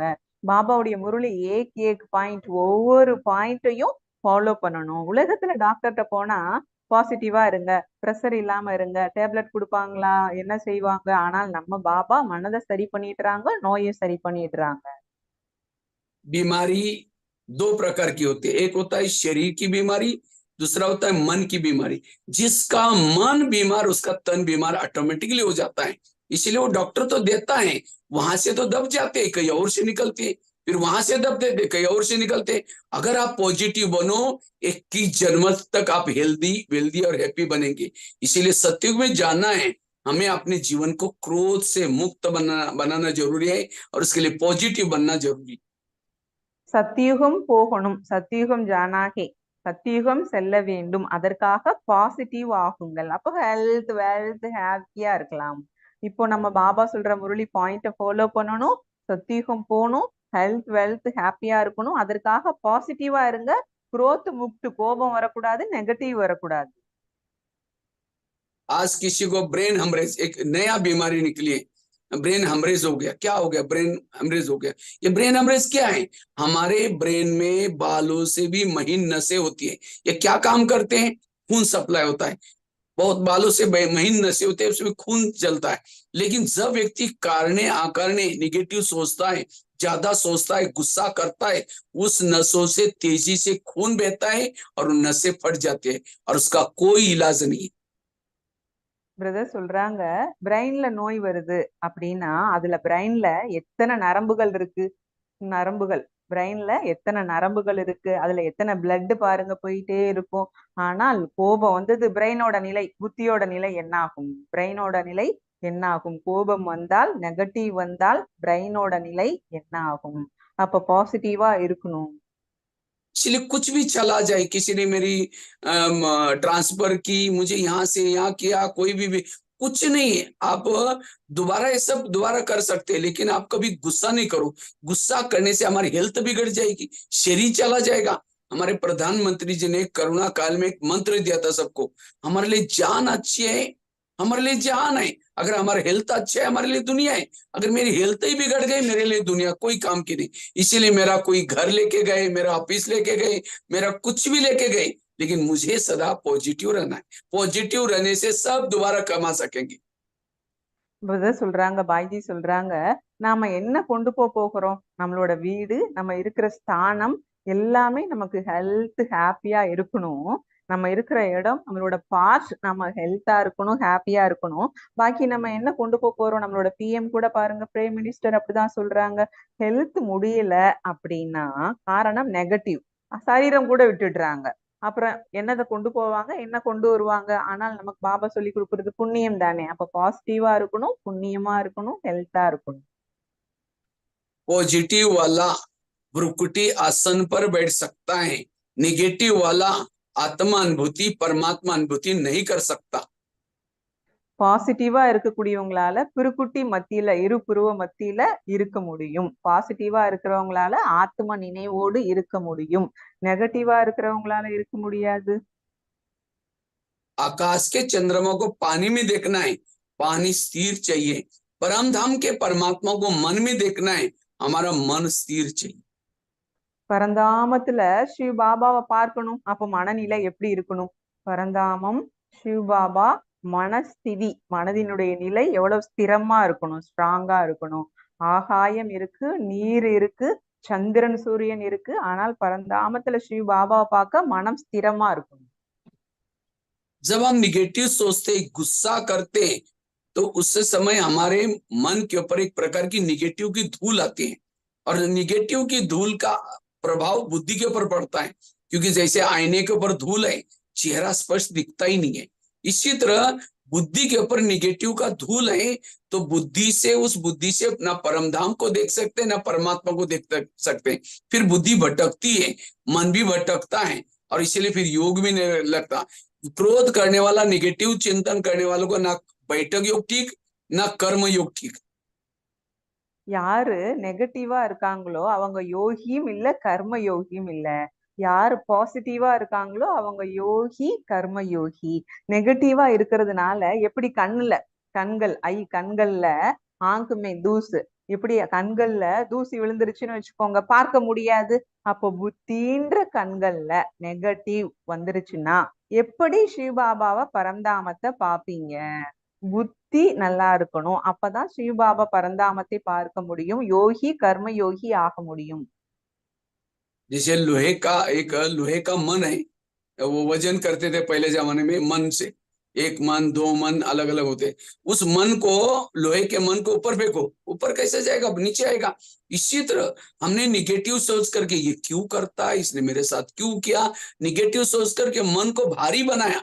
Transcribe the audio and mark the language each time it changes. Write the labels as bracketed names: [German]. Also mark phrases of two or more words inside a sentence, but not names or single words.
[Tamil] பாபாவுடைய முரளி ஏக் பாயிண்ட், ஒவ்வொரு பாயிண்ட்டையும் ஃபாலோ பண்ணணும். உலகத்துல டாக்டர்கிட்ட போனா பாசிட்டிவா இருங்க, பிரஷர் இல்லாம இருங்க, டேப்லெட் கொடுப்பாங்களா, என்ன செய்வாங்க? ஆனால் நம்ம பாபா மனதை சரி பண்ணிடுறாங்க, நோயும் சரி பண்ணிடுறாங்க. [Hindi] बीमारी दो प्रकार की होती है, एक होता है शरीर की बीमारी, दूसरा होता है मन की बीमारी। जिसका मन बीमार उसका तन बीमार ऑटोमेटिकली हो जाता है। इसलिए वो डॉक्टर तो देता है, वहां से तो दब जाते हैं, कहीं और से निकलते हैं, फिर वहां से दब देते कहीं और से निकलते। अगर आप पॉजिटिव बनो, 21 जन्म तक आप [English] healthy wealthy [Hindi] और हैप्पी बनेंगे। इसीलिए सत्युग में जाना है, हमें अपने जीवन को क्रोध से मुक्त बनाना जरूरी है, और उसके लिए पॉजिटिव बनना जरूरी है। [Tamil] சத்தியுகம் போகணும், சத்தியுகம் ஜானாகி, சத்தியுகம் செல்ல வேண்டும். அதற்காக பாசிட்டிவ் ஆகுங்கள். அப்போ [English] health wealth [Tamil] ஹாப்பியா இருக்கலாம். இப்போ நம்ம பாபா சொல்ற முரளி பாயிண்ட ஃபாலோ பண்ணணும், சத்தியுகம் போகணும், [English] health wealth [Tamil] ஹாப்பியா இருக்கணும். அதற்காக பாசிட்டிவா இருங்க, [Hindi] क्रोध मुक्त, [Tamil] கோபம் வரக்கூடாது, நெகட்டிவ் வரக்கூடாது. [Hindi] आज किसी को [English] brain hemorrhage [Hindi] एक नया बीमारी निकली है, [English] brain hemorrhage [Hindi] हो गया, क्या हो गया, [English] brain hemorrhage [Hindi] हो गया। ये [English] brain hemorrhage [Hindi] क्या है? हमारे ब्रेन में बालों से भी महीन नसें होती है। ये क्या काम करते हैं? खून सप्लाई होता है, बहुत बालों से महीन नसें होते हैं, उसमें खून चलता है। लेकिन जब व्यक्ति कारणे आकारणे निगेटिव सोचता है, ज्यादा सोचता है, गुस्सा करता है, उस नसों से तेजी से खून बहता है और नसें फट जाती है और उसका कोई इलाज नहीं है। [Tamil] பிரதர் சொல்றாங்க பிரெயின்ல நோய் வருது அப்படின்னா அதுல பிரெயின்ல எத்தனை நரம்புகள் இருக்கு, நரம்புகள் பிரெயின்ல எத்தனை நரம்புகள் இருக்கு, அதுல எத்தனை பிளட் பாருங்க போயிட்டே இருக்கும். ஆனால் கோபம் வந்தது, பிரெயினோட நிலை, புத்தியோட நிலை என்ன ஆகும்? பிரெயினோட நிலை என்ன ஆகும்? கோபம் வந்தால், நெகட்டிவ் வந்தால் பிரெயினோட நிலை என்ன ஆகும்? அப்ப பாசிட்டிவா இருக்கணும். [Hindi] इसलिए कुछ भी चला जाए, किसी ने मेरी ट्रांसफर की, मुझे यहाँ से यहाँ किया, कोई भी कुछ नहीं है। आप दोबारा ये सब दोबारा कर सकते हैं, लेकिन आप कभी गुस्सा नहीं करो। गुस्सा करने से हमारी हेल्थ बिगड़ जाएगी, शरीर चला जाएगा। हमारे प्रधानमंत्री जी ने कोरोना काल में एक मंत्र दिया था सबको, हमारे लिए जान अच्छी है, हमारे लिए जान है। अगर हमारा हेल्थ अच्छा है, हमारे लिए दुनिया है। अगर मेरी हेल्थ ही बिगड़ गई, मेरे लिए दुनिया कोई काम की नहीं। इसीलिए मेरा कोई घर लेके गए, मेरा ऑफिस लेके गए, मेरा कुछ भी लेके गए, लेकिन मुझे सदा पॉजिटिव रहना है। पॉजिटिव रहने से सब दोबारा कमा सकेंगे। [Tamil] பிரதர் சொல்றாங்க, பாய்ஜி சொல்றாங்க, நாம என்ன கொண்டு போகிறோம், நம்மளோட வீடு, நம்ம இருக்கிற ஸ்தானம் எல்லாமே நமக்கு ஹெல்த் ஹாப்பியா இருக்கணும். நம்ம இருக்கிற இடம், நம்மளோட பார்ட்ஸ் நம்ம ஹெல்த்தா இருக்கணும், ஹாப்பியா இருக்கணும். பாக்கி நம்ம என்ன கொண்டு போறோம்? நம்மளோட பிஎம் கூட பாருங்க, [English] prime minister [Tamil] அப்படிதான் சொல்றாங்க. ஹெல்த் முடியல அப்படின்னா காரணம் நெகட்டிவ், சரீரம் கூட விட்டுடுறாங்க. அப்புறம் என்னதை கொண்டு போவாங்க, என்ன கொண்டு வருவாங்க? ஆனால் நமக்கு பாபா சொல்லி கொடுக்கறது புண்ணியம் தானே. அப்ப பாசிட்டிவா இருக்கணும், புண்ணியமா இருக்கணும், ஹெல்த்தா இருக்கணும். [Hindi] पॉजिटिव वाला भ्रुकुटी आसन पर बैठ सकता है, निगेटिव वाला आत्मा अनुभूति परमात्मा अनुभूति नहीं कर सकता। [Tamil] பாசிட்டிவா இருக்கக்கூடியவங்களால பிறுக்குட்டி மத்தியில, இரு புருவ மத்தியில இருக்க முடியும். பாசிட்டிவா இருக்கிறவங்களால ஆத்ம நினைவோடு இருக்க முடியும். நெகட்டிவா இருக்கிறவங்களால இருக்க முடியாது. [Hindi] आकाश के चंद्रमा को पानी में देखना है, पानी स्थिर चाहिए। परम धाम के परमात्मा को मन में देखना है, हमारा मन स्थिर चाहिए। [Tamil] பரந்தாமத்துல சிவ பாபாவை பார்க்கணும், அப்ப மனநிலை எப்படி இருக்கணும்? பரந்தாமம், சிவ பாபா, மனஸ்திதி, மனதினுடைய நிலை எவ்வளவு ஸ்திரமா இருக்கணும், ஸ்ட்ராங்கா இருக்கணும். ஆகாயம் இருக்கு, நீர் இருக்கு, சந்திரன் சூரியன் இருக்கு, ஆனால் பரந்தாமத்துல சிவ பாபாவை பார்க்க மனம் ஸ்திரமா இருக்கணும். [Hindi] जब हम निगेटिव सोचते, गुस्सा करते, तो उस समय हमारे मन के ऊपर एक प्रकार की निगेटिव की धूल आती है और निगेटिव की धूल का प्रभाव बुद्धि के ऊपर पड़ता है, क्योंकि जैसे आईने के ऊपर धूल है, चेहरा स्पष्ट दिखता ही नहीं है। इसी तरह बुद्धि के ऊपर निगेटिव का धूल है, तो बुद्धि से, उस बुद्धि से ना परमधाम को देख सकते, ना परमात्मा को देख सकते। फिर बुद्धि भटकती है, मन भी भटकता है और इसीलिए फिर योग भी नहीं लगता। क्रोध करने वाला, निगेटिव चिंतन करने वालों को ना बैठक योग ठीक, ना कर्म योग ठीक। [Tamil] யாரு நெகட்டிவா இருக்காங்களோ அவங்க யோகியும் இல்ல, கர்ம யோகியும் இல்ல. யாரு பாசிட்டிவா இருக்காங்களோ அவங்க யோகி, கர்ம யோகி. நெகட்டிவா இருக்கிறதுனால எப்படி கண்கள், கண்கள்ல ஆங்குமே தூசு, எப்படி கண்கள்ல தூசி விழுந்துருச்சுன்னு வச்சுக்கோங்க, பார்க்க முடியாது. அப்போ புத்தின்ற கண்கள்ல நெகட்டிவ் வந்துருச்சுன்னா எப்படி சிவபாபாவை பரந்தாமத்தை பாப்பீங்க? புத்தி நல்லா இருக்கணும், அப்பதான் சிவபாபா பரந்தாமத்தை பார்க்க முடியும், யோகி கர்ம யோகி ஆக முடியும். [Hindi] जैसे लोहे का मन है, वो वजन करते थे पहले जमाने में मन से, एक मन, दो मन अलग अलग होते। उस मन को, लोहे के मन को ऊपर फेंको, ऊपर कैसे जाएगा, नीचे आएगा। इसी तरह हमने निगेटिव सोच करके, ये क्यों करता है, इसने मेरे साथ क्यों किया, निगेटिव सोच करके मन को भारी बनाया।